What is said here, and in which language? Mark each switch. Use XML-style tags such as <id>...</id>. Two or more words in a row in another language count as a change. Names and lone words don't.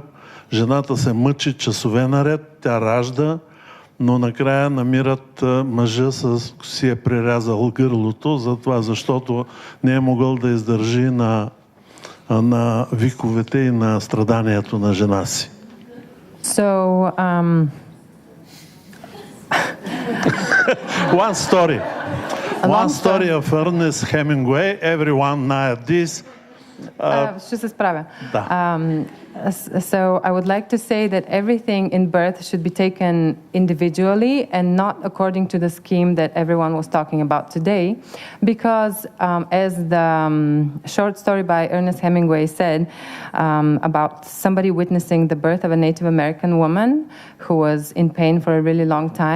<bg>Жената се мъчи часове наред, тя ражда, но накрая намират мъжа, си е прирязал гърлото, защото не е могъл да издържи на виковете и на страданието на жена си.</bg> <en>One story of Ernest Hemingway. Everyone knows this.</en> <bg>Ще се справя. Да.</bg> <en>So I would like to say that everything in birth should be taken individually and not according to the scheme that everyone was talking about today, because as the short story by Ernest Hemingway said about somebody witnessing the birth of a Native American woman who was in pain for a really long time.</en>